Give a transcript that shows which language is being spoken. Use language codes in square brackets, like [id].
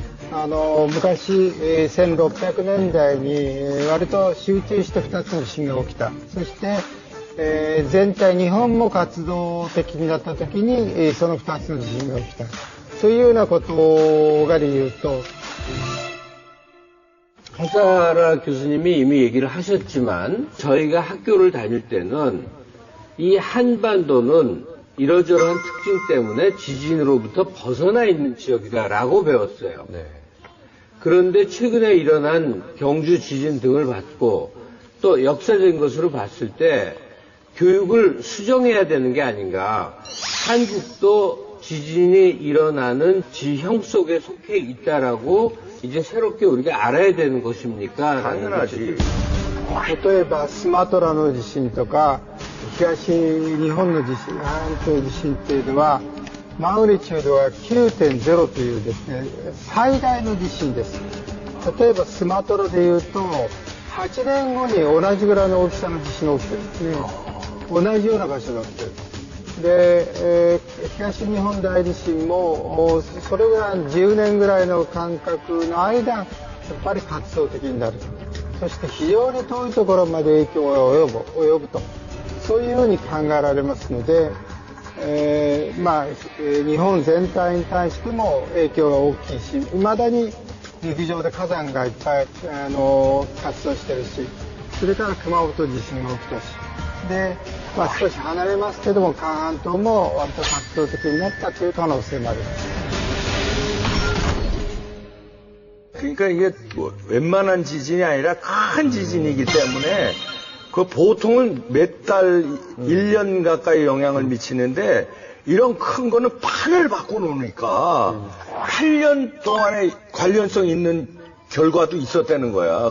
[ja] 昔、1600年代に割と集中して2つの地震が起きた。そして、全体日本も活動的になった時に、その2つの地震が起きたというようなことが理由と、 [ko] 카사하라 교수님이 이미 얘기를 하셨지만 저희가 학교를 다닐 때는 이 한반도는 이러저러한 특징 때문에 지진으로부터 벗어나 있는 지역이다라고 배웠어요. 네. 그런데 최근에 일어난 경주 지진 등을 봤고 또 역사적인 것으로 봤을 때 교육을 수정해야 되는 게 아닌가. 한국도 지진이 일어나는 지형 속에 속해 있다라고 이제 새롭게 우리가 알아야 되는 것입니까? 당연하지. [ja] 例えばスマトラの地震とか東日本の地震、半島地震っていうのはマグニチュードは 9.0 というですね、最大の地震です。例えばスマトラでいうと8年後に同じぐらいの大きさの地震が起きてるんですね。同じような場所が起きてる。で、東日本大地震もそれぐらい10年ぐらいの間隔の間やっぱり活動的になる。そして非常に遠いところまで影響が及ぶと、そういうふうに考えられますので、日本全体に対しても影響が大きいし、未だに陸上で火山がいっぱい活動してるし、それから熊本地震が起きたし、で、少し離れますけども、韓半島も割と活動的になったという可能性もあります。 [ko] 그러니까 이게 뭐 웬만한 지진이 아니라 큰 지진이기 때문에 그 보통은 몇 달, 1년 가까이 영향을 미치는데 이런 큰 거는 판을 바꿔놓으니까 8년 동안에 관련성 있는 결과도 있었다는 거야.